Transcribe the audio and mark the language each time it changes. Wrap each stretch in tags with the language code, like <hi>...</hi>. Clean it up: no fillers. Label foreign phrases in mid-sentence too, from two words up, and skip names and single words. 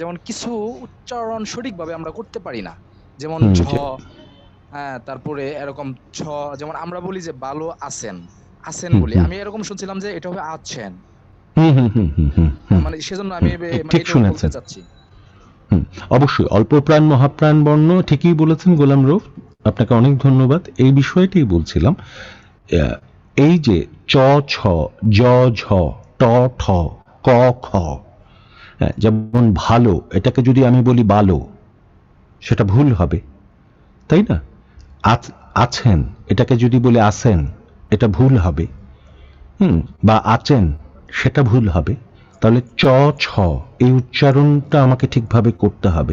<bn>যেমন কিছু উচ্চারণ সঠিকভাবে আমরা করতে পারি না, যেমন ঝ, হ্যাঁ, তারপরে এরকম ছ, যেমন আমরা বলি যে ভালো আছেন, আছেন বলি, আমি এরকম শুনছিলাম যে এটা হবে আছেন। মানে সেজন্য আমি ঠিক শুনেছেন, বলতে চাচ্ছি। অবশ্যই অল্প প্রাণ মহাপ্রাণ বর্ণ ঠিকই বলেছেন গোলাম রৌফ, আপনাকে অনেক ধন্যবাদ। এই বিষয়টি বলছিলাম, এই যে চ ছ, জ ঝ, ট ঠ, ক খ, যেমন ভালো, এটাকে যদি আমি বলি বালো, সেটা ভুল হবে, তাই না? আছেন, এটাকে যদি বলি আসেন, এটা ভুল হবে। বা আছেন, সেটা ভুল হবে। তাহলে চ ছ এই উচ্চারণটা আমাকে ঠিকভাবে করতে হবে।</bn>